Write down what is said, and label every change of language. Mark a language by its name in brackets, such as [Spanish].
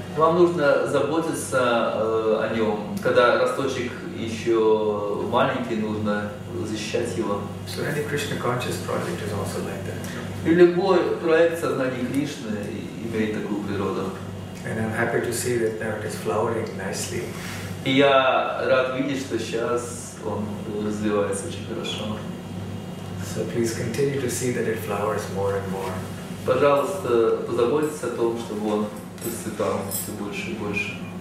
[Russian] Вам нужно заботиться о нем. Когда росточек еще маленький, нужно защищать его. [English] So any Krishna conscious project is also like that. [Russian] И любой проект сознания Кришны имеет такую природу. [English] And I'm happy to see that now it is flowering nicely. [Russian] И я рад видеть, что сейчас он развивается очень хорошо. [English] So please continue to see that it flowers more and more. [Russian] Пожалуйста, позаботьтесь о том, чтобы он расцветал все больше и больше.